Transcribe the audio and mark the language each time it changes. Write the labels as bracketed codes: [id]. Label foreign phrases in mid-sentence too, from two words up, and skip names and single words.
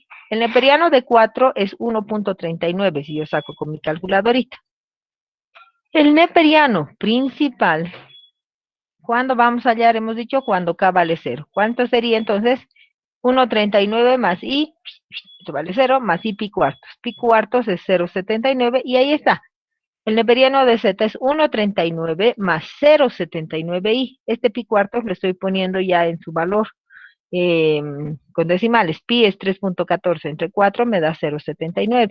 [es] El neperiano de 4 es 1.39 si yo saco con mi calculadorita. El neperiano principal, ¿cuándo vamos a hallar? Hemos dicho cuando k vale 0. ¿Cuánto sería entonces? 1.39 más i, esto vale 0, más i pi cuartos. Pi cuartos es 0.79 y ahí está. El neperiano de z es 1.39 más 0.79i. Este pi cuartos lo estoy poniendo ya en su valor con decimales. Pi es 3.14 entre 4 me da 0.79.